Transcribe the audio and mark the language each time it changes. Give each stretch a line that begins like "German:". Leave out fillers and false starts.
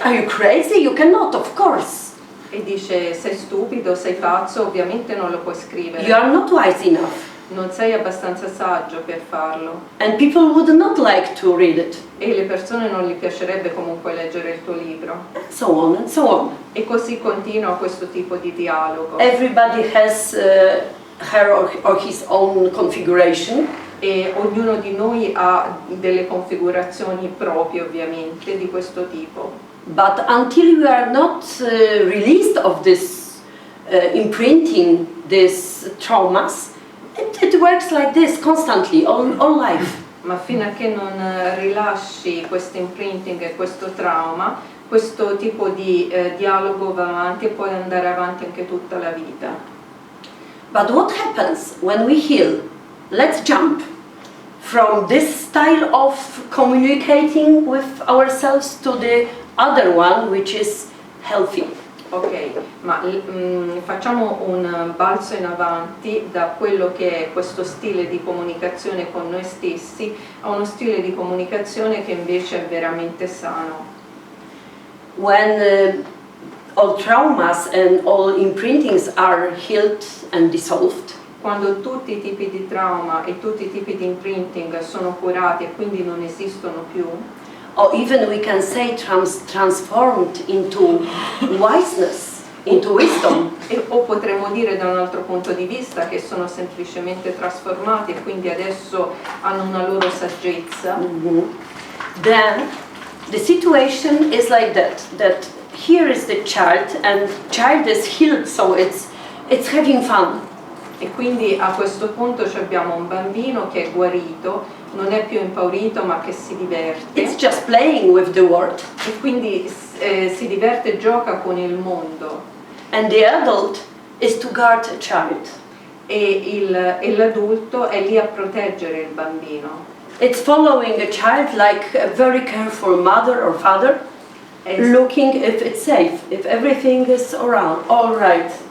English: Are you crazy? You cannot, of course.
Italian: E dice, sei stupido, sei pazzo, ovviamente non lo puoi scrivere.
English: You are not wise enough.
Italian: Non sei abbastanza saggio per farlo.
English: And people would not like to read it.
Italian: E le persone non gli piacerebbe comunque leggere il tuo libro.
English: So on and so on.
Italian: E così continua questo tipo di dialogo.
English: Everybody has her or his own configuration.
Italian: E ognuno di noi ha delle configurazioni proprie ovviamente di questo tipo.
English: But until we are not released of this imprinting, these traumas, it works like this constantly, all life.
Italian: Ma fino a che non rilasci questo imprinting e questo trauma, questo tipo di dialogo va avanti e può andare avanti anche tutta la vita.
English: But what happens when we heal? Let's jump from this style of communicating with ourselves to the other one which is healthy.
Italian: Ok, ma facciamo un balzo in avanti da quello che è questo stile di comunicazione con noi stessi a uno stile di comunicazione che invece è veramente sano.
English: When all traumas and all imprintings are healed and dissolved,
Italian: quando tutti i tipi di trauma e tutti i tipi di imprinting sono curati e quindi non esistono più,
English: or even we can say transformed into wiseness, into wisdom.
Italian: O potremmo dire da un altro punto di vista che sono semplicemente trasformati e quindi adesso hanno una loro saggezza.
English: Then the situation is like that here is the child and child is healed, so it's having fun.
Italian: E quindi a questo punto abbiamo un bambino che è guarito, non è più impaurito ma che si diverte.
English: It's just playing with the world.
Italian: E quindi si diverte e gioca con il mondo.
English: And the adult is to guard a child.
Italian: E l'adulto è lì a proteggere il bambino.
English: It's following a child like a very careful mother or father, looking if it's safe, if everything is around, all right.